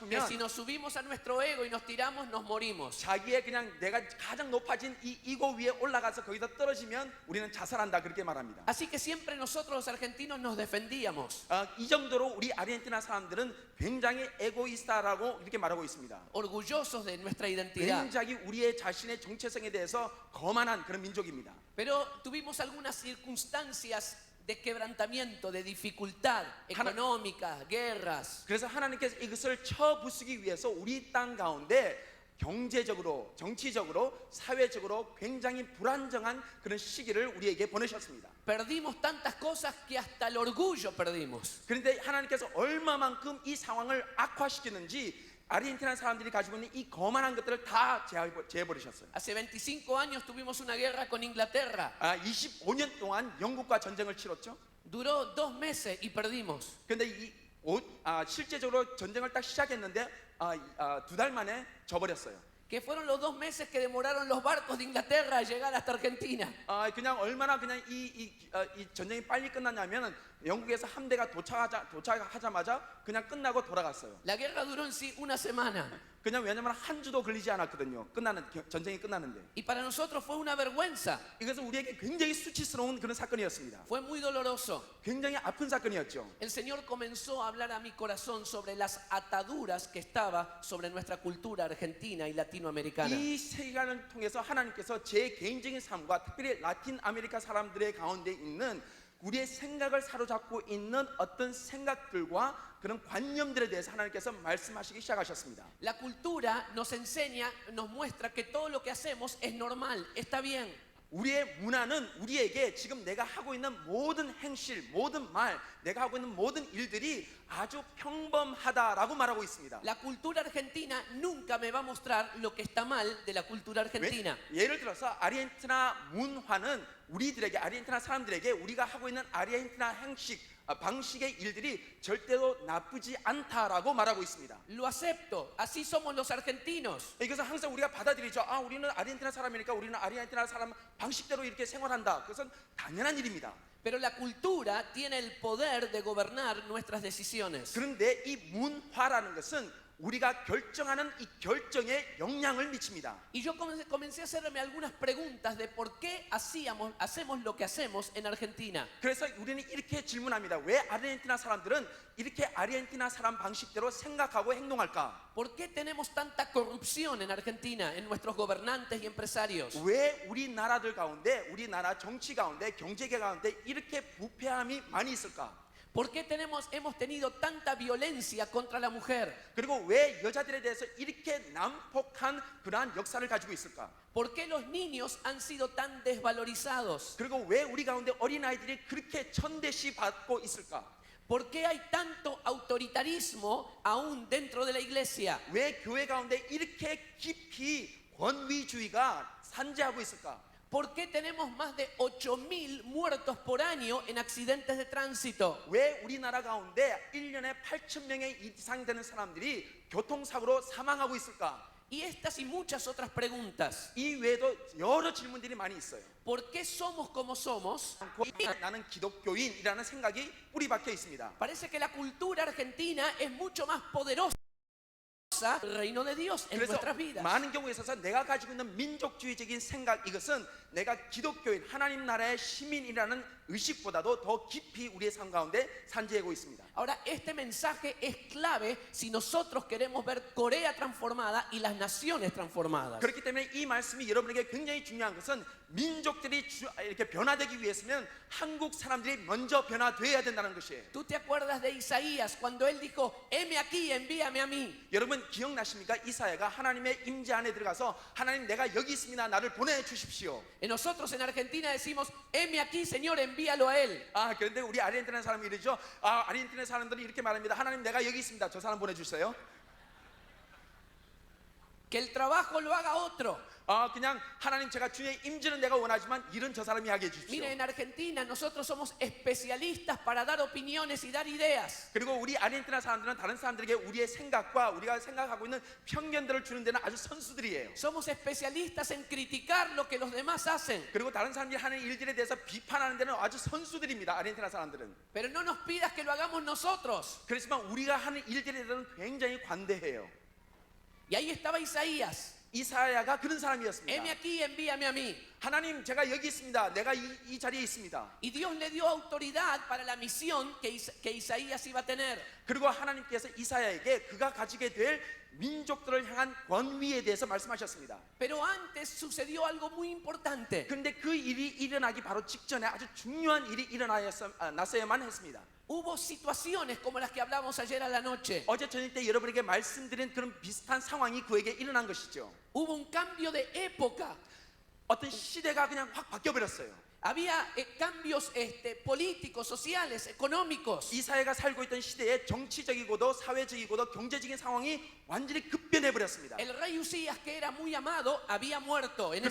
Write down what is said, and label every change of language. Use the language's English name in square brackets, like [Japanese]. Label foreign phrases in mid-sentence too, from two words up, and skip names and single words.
[Korean] 싶으면 [Spanish] si nos subimos a nuestro ego y nos tiramos, nos morimos. [Korean] 자기의 그냥 내가 가장 높아진 이 이고 위에 올라가서 거기서 떨어지면 우리는 자살한다 그렇게 말합니다. [Spanish] Así que siempre nosotros los argentinos nos defendíamos, [Korean] 이 정도로 우리 아르헨티나 사람들은 굉장히 에고이스타라고 이렇게 말하고 있습니다. [Spanish] orgullosos de nuestra identidad. [Korean] 굉장히 우리의 자신의 정체성에 대해서 거만한 그런 민족입니다. [Spanish] Pero tuvimos algunas circunstancias de quebrantamiento, de dificultad económica, guerras. [Korean] 그래서 하나님께서 이것을 쳐부수기 위해서 우리 땅 가운데 경제적으로, 정치적으로, 사회적으로 굉장히 불안정한 그런 시기를 우리에게 보내셨습니다. [Spanish] Perdimos tantas cosas que hasta el orgullo perdimos. [Korean] 그런데 하나님께서 얼마만큼 이 상황을 악화시키는지 아르헨티나 사람들이 가지고 있는 이 거만한 것들을 다 제해버리셨어요. [Spanish] Hace 25 años tuvimos una guerra con Inglaterra. [Korean] 25년 동안 영국과 전쟁을 치렀죠. [Spanish] Duró 2 meses y perdimos. [Korean] 그런데 실제적으로 전쟁을 딱 시작했는데 2달 만에 져버렸어요. [Spanish] Que fueron los 2 meses que demoraron los barcos de Inglaterra a llegar hasta Argentina. [Korean] 그냥 얼마나 그냥 이 전쟁이 빨리 끝났냐면은 영국에서 함대가 도착하자마자 그냥 끝나고 돌아갔어요. [Spanish] La guerra duró en sí una semana. [Korean] 그냥 왜냐면 한 주도 걸리지 않았거든요. 전쟁이 끝났는데. [Spanish] Y para nosotros fue una vergüenza. [Korean] 이것은 우리에게 굉장히 수치스러운 그런 사건이었습니다. [Spanish] Fue muy doloroso. [Korean] 굉장히 아픈 사건이었죠. [Spanish] El Señor comenzó a hablar a mi corazón sobre las ataduras que estaba sobre nuestra cultura argentina y latinoamericana. [Korean] 이 시간을 통해서 하나님께서 제 개인적인 삶과 특별히 라틴 아메리카 사람들의 가운데 있는 우리의 생각을 사로잡고 있는 어떤 생각들과 그런 관념들에 대해서 하나님께서 말씀하시기 시작하셨습니다. [Spanish] La cultura nos enseña, nos muestra que todo lo que hacemos es normal, está bien. [Korean] 우리의 문화는 우리에게 지금 내가 하고 있는 모든 행실, 모든 말, 내가 하고 있는 모든 일들이 아주 평범하다라고 말하고 있습니다. [Spanish] La cultura argentina nunca me va a mostrar lo que está mal de la cultura argentina. [Korean] 예를 들어서 아르헨티나 문화는 우리들에게 아르헨티나 사람들에게 우리가 하고 있는 아르헨티나 행식 방식의 일들이 절대로 나쁘지 않다라고 말하고 있습니다. [Spanish] Lo acepto, así somos los argentinos. [Korean] 이것은 항상 우리가 받아들이죠. 우리는 아르헨티나 사람이니까 우리는 아르헨티나 사람 방식대로 이렇게 생활한다. 그것은 당연한 일입니다. [Spanish] Pero la cultura tiene el poder de gobernar nuestras decisiones. [Korean] 그런데 이 문화라는 것은 우리가 결정하는 이 결정에 영향을 미칩니다. [Spanish] Y yo comencé a hacerme algunas preguntas de por qué hacemos lo que hacemos en Argentina. [Korean] 그래서 우리는 이렇게 질문합니다. 왜 아르헨티나 사람들은 이렇게 아르헨티나 사람 방식대로 생각하고 행동할까? [Spanish] ¿Por qué tenemos tanta corrupción en Argentina, en nuestros gobernantes y empresarios? [Korean] 왜 우리나라들 가운데, 우리나라 정치 가운데, 경제계 가운데 이렇게 부패함이 많이 있을까? [Spanish] ¿Por qué hemos tenido tanta violencia contra la mujer? [Korean] 그리고 왜 여자들에 대해서 이렇게 난폭한 그러한 역사를 가지고 있을까? [Spanish] ¿Por qué los niños han sido tan desvalorizados? [Korean] 그리고 왜 우리 가운데 어린아이들이 그렇게 천대시 받고 있을까? [Spanish] ¿Por qué hay tanto autoritarismo aún dentro de la iglesia? [Korean] 왜 교회 가운데 이렇게 깊이 권위주의가 산재하고 있을까? [Spanish] ¿Por qué tenemos más de 8.000 muertos por año en accidentes de tránsito? [Korean] 왜 우리나라 가운데 1년에 8,000명의 이상 되는 사람들이 교통사고로 사망하고 있을까? [Spanish] Y estas y muchas otras preguntas. [Korean] 이 외에도 여러 질문들이 많이 있어요. [Spanish] ¿Por qué somos como somos? [Korean] 나는 기독교인이라는 생각이 뿌리 박혀 있습니다. [Spanish] Parece que la cultura argentina es mucho más poderosa el reino de Dios en [Korean] 그래서 [Spanish] nuestras vidas. [Korean] 많은 경우에 있어서 내가 가지고 있는 민족주의적인 생각, 이것은 내가 기독교인 하나님 나라의 시민이라는 의식보다도 더 깊이 우리의 삶 가운데 산재하고 있습니다. [Spanish] Ahora, este mensaje es clave si nosotros queremos ver Corea transformada y las naciones transformadas. [Korean] 그렇기 때문에 이 말씀이 여러분에게 굉장히 중요한 것은 민족들이 이렇게 변화되기 위해서는 한국 사람들이 먼저 변화되어야 된다는 것이에요. [Spanish] ¿Tú te acuerdas de Isaías cuando él dijo, heme aquí, envíame a mí? [Korean] 여러분 기억나십니까? 이사야가 하나님의 임재 안에 들어가서 하나님 내가 여기 있습니다. 나를 보내주십시오. [Spanish] Nosotros en Argentina decimos, heme aquí, Señor, envíalo a él. [Korean] 그런데 우리 아르헨티나 사람이 이러죠. 아르헨티나 사람들이 이렇게 말합니다. 하나님 내가 여기 있습니다. 저 사람 보내주세요. [Spanish] Que el trabajo lo haga otro. [Korean] 그냥 하나님 제가 주의 임재는 내가 원하지만 일은 저 사람이 하게 해주십시오. [Spanish] Mire, en Argentina nosotros somos especialistas para dar opiniones y dar ideas. [Korean] 그리고 우리 아르헨티나 사람들은 다른 사람들에게 우리의 생각과 우리가 생각하고 있는 편견들을 주는 데는 아주 선수들이에요. [Spanish] Somos especialistas en criticar lo que los demás hacen. [Korean] 그리고 다른 사람들이 하는 일들에 대해서 비판하는 데는 아주 선수들입니다. 아르헨티나 사람들은. [Spanish] Pero no nos pidas que lo hagamos nosotros. [Korean] 그렇지만 우리가 하는 일들에 대해서는 굉장히 관대해요. [Spanish] Y ahí estaba Isaías. [Korean] 이사야가 그런 사람이었습니다. [Spanish] Heme aquí, envíame a mí. [Korean] 하나님 제가 여기 있습니다. 내가 이 자리에 있습니다. [Spanish] Y Dios le dio autoridad para la misión que Isaías iba a tener. [Korean] 그리고 하나님께서 이사야에게 그가 가지게 될 민족들을 향한 권위에 대해서 말씀하셨습니다. [Spanish] Pero antes sucedió algo muy importante. [Korean] 그런데 그 일이 일어나기 바로 직전에 아주 중요한 일이 일어났어야만 했습니다. [Spanish] Hubo situaciones como las que hablamos ayer a la noche. [Korean] 어제 저녁 때 여러분에게 말씀드린 그런 비슷한 상황이 그에게 일어난 것이죠. [Spanish] Hubo un cambio de época. [Korean] 어떤 시대가 그냥 확 바뀌어버렸어요. [Spanish] Había cambios políticos, sociales, económicos. [Korean] 이사야가 살고 있던 시대에 정치적이고도 사회적이고도 경제적인 상황이 완전히 급변해버렸습니다. [Spanish] El rey Usías, que era muy amado, había muerto en